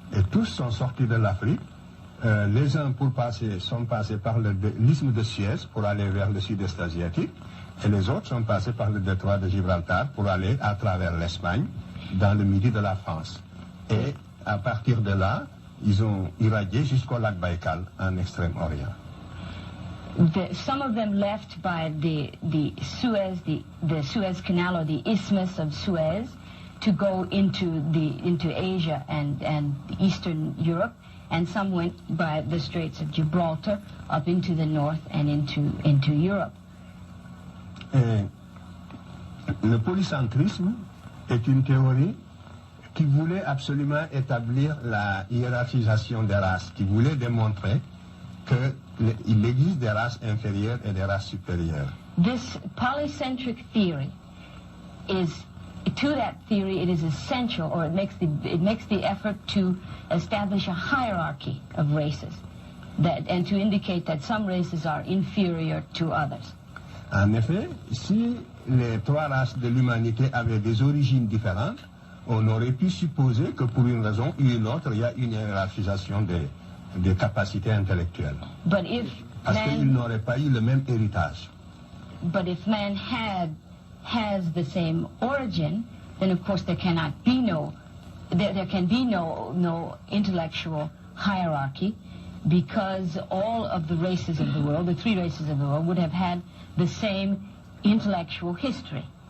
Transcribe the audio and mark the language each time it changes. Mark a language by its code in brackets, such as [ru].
[fr] Et tous sont sortis de l'Afrique. Les uns sont passés par l'isthme de Suez pour aller vers le sud-est asiatique, et les autres sont passés par le détroit de Gibraltar pour aller à travers l'Espagne, dans le midi de la France. Et à partir de là, ils ont irradié jusqu'au lac Baïkal, en Extrême-Orient. [en] Some of them left by the Suez Canal, or the Isthmus of Suez, to go into Asia and Eastern Europe, and some went by the Straits of Gibraltar up into the north and into Europe. [fr] Et le polycentrisme est une théorie qui voulait absolument établir la hiérarchisation des races, qui voulait démontrer qu'il existe des races inférieures et des races supérieures. [en] This polycentric theory to that theory it is essential, or it makes the effort to establish a hierarchy of races, and to indicate that some races are inferior to others. [fr] En effet, si les 3 races de l'humanité avaient des origines différentes, on aurait pu supposer que pour une raison ou une autre, il y a une hiérarchisation des capacités intellectuelles. Parce qu'ils n'auraient pas eu le même héritage. [en] But if man has the same origin, then of course there cannot be no there can be no intellectual hierarchy, because all of the races of the world, the three races of the world, would have had the same intellectual history.